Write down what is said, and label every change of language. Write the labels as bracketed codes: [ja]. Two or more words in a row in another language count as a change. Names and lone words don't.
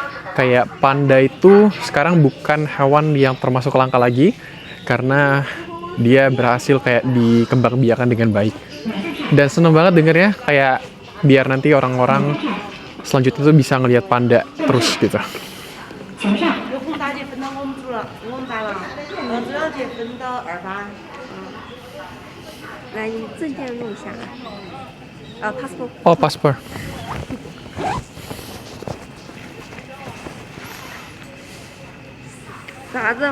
[id] Kayak panda itu sekarang bukan hewan yang termasuk langka lagi karena dia berhasil kayak dikembangbiakan dengan baik. Dan seneng banget dengernya, kayak biar nanti orang-orang selanjutnya tuh bisa ngelihat panda terus gitu. [zh] 有红大姐分到我们组了，我们班了。朱小姐分到2班。来，你证件弄一下。passport。 [id] Oh, paspor. [zh] 啥子？